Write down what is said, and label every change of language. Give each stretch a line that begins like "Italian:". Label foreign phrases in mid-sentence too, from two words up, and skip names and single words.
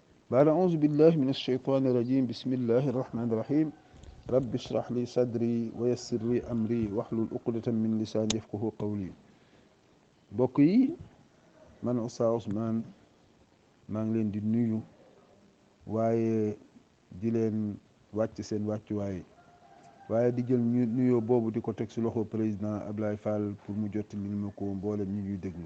Arabic: بعد أعوذ بالله من الشيطان الرجيم بسم الله الرحمن الرحيم رب اشرح لي صدري ويسر لي أمري واحلل عقدة من لساني يفقهوا قولي
Wolof: mbokk yi man Oustaz Ousmane maa ngi leen di nuyu waaye di leen wàcc seen wàccuwaay waaye di jël nuyoo boobu di ko teg si loxo président Ablaye Fall pour mu jottali ma ko mboolem ñi ñuy